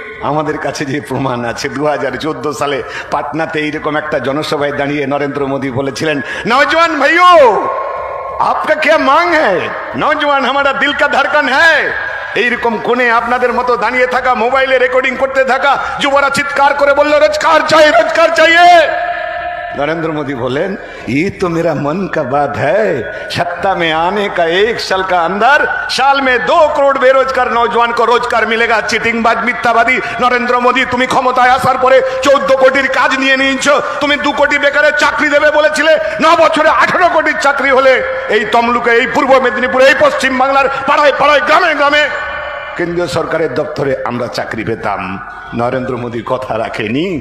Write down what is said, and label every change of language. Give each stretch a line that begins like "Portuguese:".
Bangla: আমাদের কাছে যে প্রমাণ আছে, 2014 সালে পাটনাতে এইরকম একটা জনসভায় দাঁড়িয়ে নরেন্দ্র মোদী বলেছিলেন,
Hindi: নওজওয়ান ভাইও आपका क्या मांग है, नौजवान हमारा दिल का धड़कन है।
Bangla: এইরকম কোণে আপনাদের মতো দাঁড়িয়ে থাকা, মোবাইলে রেকর্ডিং করতে থাকা যুবরা চিৎকার করে বলল, রোজগার চাই, রোজগার চাইয়ে।
Hindi: नरेंद्र मोदी बोले, ये तो मेरा मन का बात है, सत्ता में आने का 1 साल का अंदर, साल में 2 करोड़ बेरोजगार नौजवान को रोजगार मिलेगा। चिटिंगबाज मिथ्याबादी
Bangla: नरेंद्र मोदी, তুমি ক্ষমতায় আসার পরে 14 কোটির কাজ নিয়ে নিয়েছো। তুমি 2 কোটি বেকারের চাকরি দেবে বলেছিলে, 9 বছরে 18 কোটির চাকরি হলে এই তমলুকে, এই পূর্ব মেদিনীপুরে, এই পশ্চিম বাংলার পাড়ায় পাড়ায়, গ্রামে গ্রামে কেন্দ্রীয় সরকারের দপ্তরে আমরা চাকরি পেতাম। নরেন্দ্র মোদী কথা রাখেনি।